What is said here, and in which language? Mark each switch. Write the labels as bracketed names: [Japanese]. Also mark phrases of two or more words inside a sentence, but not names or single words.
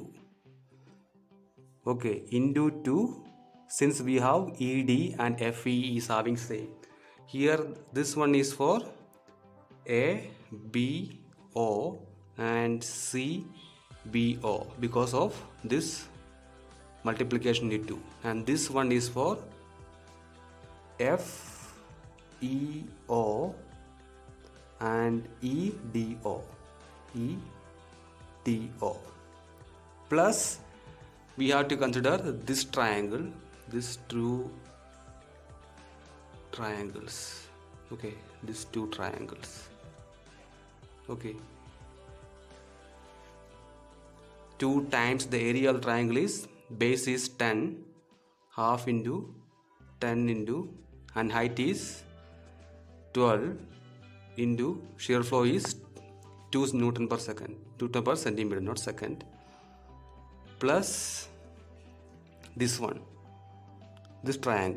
[English] Okay, into 2, since we have ED and FE is having same, here this one is for A, B, O and C, B, O because of this multiplication into 2, and this one is for F, E, O and E, D, O, E, D, O, plus we have to consider this triangle, these two triangles. Okay, these two triangles. Okay, 2 times the area of the triangle is base is 10, half into 10 into, and height is 12 into shear flow is 2 Newton per second, Newton per centimeter, not second, plus this one, this triangle.